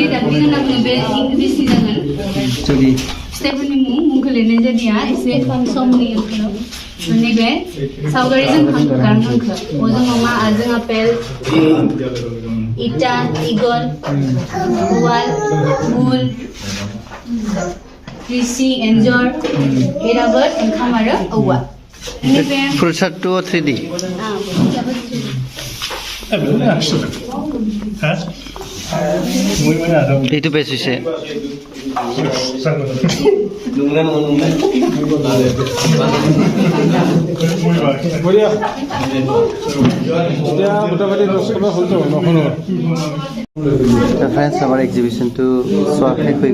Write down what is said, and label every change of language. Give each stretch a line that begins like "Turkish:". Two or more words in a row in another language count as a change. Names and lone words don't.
Bodo: दागलि होनना बुङो बे इंलिसनि जागोन फिथाइफोरनि मुंखौ लिरनाय जादिया एसे खम समनि ओंखारो नैबे सावगारिजों गारां हांखो अजों अमा आजों आपेल इटा इगल उवाल गुल कृषि एन्जर एराबोट ओंखाम आरो औवा
Assamese: फुल सार्टটো 3D এইটো বেছ হৈছে ফ্ৰেণ্ডছ আমাৰ এক্সিবিশ্যনটো চোৱা শেষ হৈ